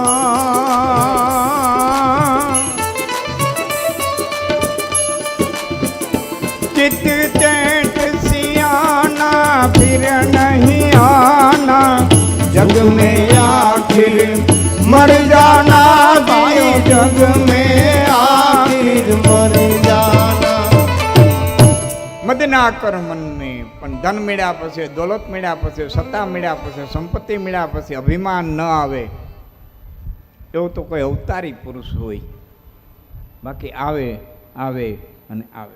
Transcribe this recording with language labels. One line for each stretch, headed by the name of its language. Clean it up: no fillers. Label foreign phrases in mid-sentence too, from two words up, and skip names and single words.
Hindi: चित चैट सियाना फिर नहीं आना जग में आखिर मर जाना भाई जग में आखिर मर जाना.
Gujarati: મદ ના કર મન में પણ ધન મળ્યા પછી દોલત મળ્યા પછી સત્તા મળ્યા પછી સંપત્તિ મળ્યા પછી અભિમાન ન આવે એવું તો કોઈ અવતારી પુરુષ હોય. બાકી આવે આવે અને આવે.